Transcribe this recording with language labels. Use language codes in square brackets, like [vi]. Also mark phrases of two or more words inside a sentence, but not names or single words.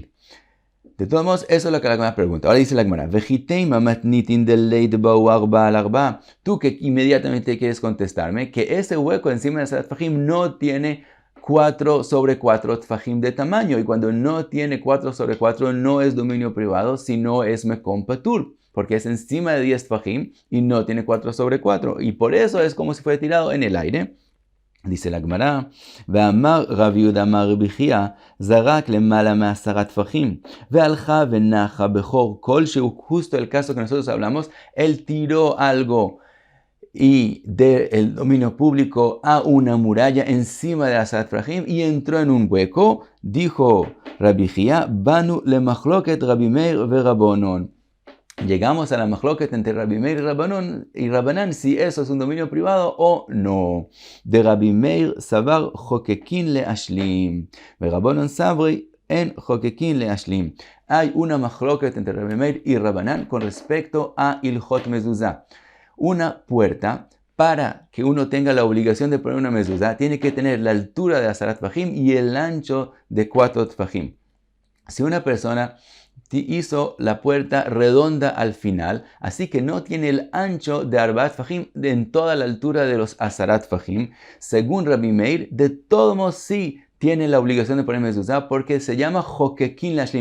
[es] De todos modos, eso es lo que la Gemara pregunta. Ahora dice la Gemara, tú que inmediatamente quieres contestarme que ese hueco encima de [he] asarat fajim [es] no tiene 4 sobre 4 tfajim de tamaño, y cuando no tiene 4 sobre 4 no es dominio privado, sino es [he] mekom patur, [es] porque es encima de 10 tfajim y no tiene 4 sobre 4, y por eso es como si fuera tirado en el aire. [he] Dice la Gemara, ואמר רב יהודה אמר רבי חייא זרק למעלה מעשרה טפחים והלכה ונחה בחור כל שהוא, [es] justo el caso que nosotros hablamos, él tiró algo y del dominio público a una muralla encima de [he] asarat fajim [es] y entró en un hueco. [he] Dijo Rabbi Chia, באנו למחלוקת רבי מאיר ורבנן. [es] Llegamos a la machloket entre Rabbi Meir y Rabbanan si eso es un dominio privado o no. [arc] דרבי מאיר סבר חוקקין להשלים ורבנן סברי אין חוקקין להשלים, ve Rabbanon sabri en jokekin le ashlim. [es] Hay una machloket entre Rabbi Meir y Rabbanan con respecto a [he] ilhot mezuzah. [es] Una puerta, para que uno tenga la obligación de poner una mezuzá, tiene que tener la altura de [he] asarat fajim [es] y el ancho de 4 tfajim. Si una persona hizo la puerta redonda al final, así que no tiene el ancho de [he] arbaat fajim [es] en toda la altura de los [he] asarat fajim, [es] según Rabbi Meir, de todos modos sí tiene la obligación de poner mezuzá porque se llama [he] jokekin lashlim.